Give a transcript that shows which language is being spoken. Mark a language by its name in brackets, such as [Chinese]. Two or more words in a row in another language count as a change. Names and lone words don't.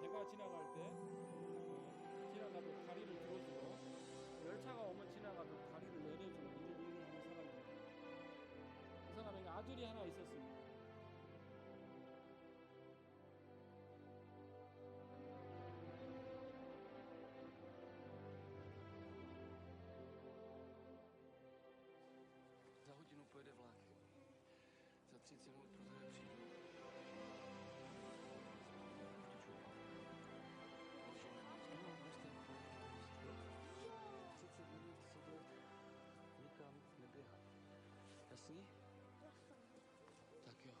[Korean] 배가 지나갈 때 지나가도 다리를 들어주고 열차가 오면 지나가도 다리를 내려주는 일을 하는 사람입니다. 그 사람에게 아들이 하나 있었습니다. [Czech] Za hodinu pojede vlak. Za 30 minut proto přijdu. jasný? Tak jo.